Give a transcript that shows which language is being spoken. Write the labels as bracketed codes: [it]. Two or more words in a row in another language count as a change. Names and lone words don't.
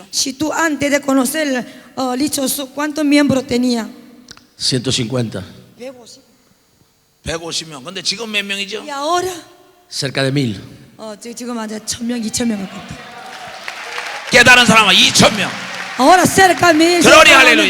[es] Si tú antes de conocer Lichoso, ¿cuántos miembros tenía? 150, [ko] 150명. 근데 지금 몇 명이죠? [es] Y ahora, cerca de 1000. [ko] 지금 아주 1000명, 2000명 가깝다. 깨달은 사람은 2000명. [es] Ahora cerca de 1000. Gloria, aleluya.